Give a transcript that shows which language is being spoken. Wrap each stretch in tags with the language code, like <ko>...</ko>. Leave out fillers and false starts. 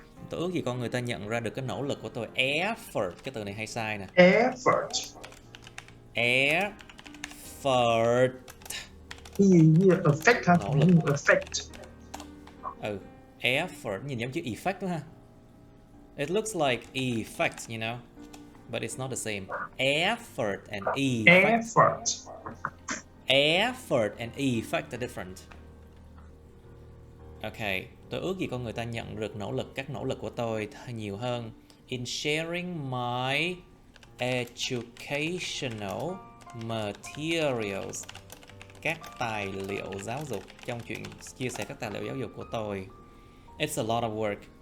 <vi>Tôi ước gì con người ta nhận ra được cái nỗ lực của tôi. Effort, cái từ này hay sai nè.</vi> <en>Effort. Effect.</en> <vi>Nỗ lực.</vi> <en>Effect.</en> <vi>Effort nhìn giống chữ effect đó ha.</vi> <en>It looks like effect, you know, but it's not the same. Effort and effect. Effort and effect are different.</en> <vi>Okay, tôi ước gì con người ta nhận được các nỗ lực của tôi nhiều hơn.</vi> <en>In sharing my educational materials,</en> <vi>các tài liệu giáo dục, trong chuyện chia sẻ các tài liệu giáo dục của tôi.</vi> <en>It's a lot of work.</en>